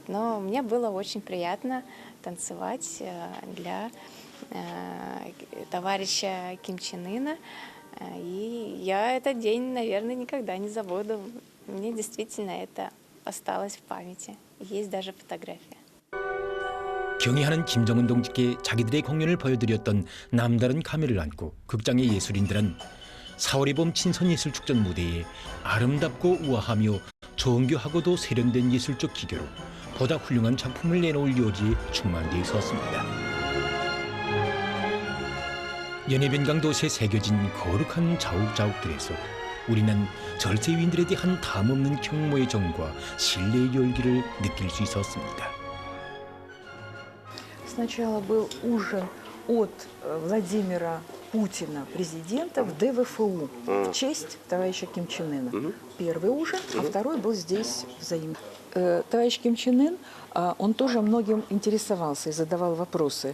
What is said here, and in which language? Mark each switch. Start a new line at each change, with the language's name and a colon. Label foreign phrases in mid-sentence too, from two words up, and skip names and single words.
Russian: Но мне было очень приятно танцевать для товарища Ким Чен Ына. И я этот день, наверное, никогда не забуду. Мне действительно это осталось в памяти. Есть даже фотография.
Korean: 경의하는 김정은 동지께 자기들의 공연을 보여드렸던 남다른 감회를 안고 극장의 예술인들은 4월의 봄 친선예술축전 무대에 아름답고 우아하며 정교하고도 세련된 예술적 기교로 보다 훌륭한 작품을 내놓을 요지에 충만되어 있었습니다. 연해변강 도시에 새겨진 거룩한 자욱자욱들에서 우리는 절세위인들에 대한 담없는 경모의 정과 신뢰의 열기를 느낄 수 있었습니다.
Russian: Сначала был ужин от Владимира Путина, президента, в ДВФУ в честь товарища Ким Чен Ына. Первый ужин, а второй был здесь взаимно. Товарищ Ким Чен Ын, он тоже многим интересовался и задавал вопросы.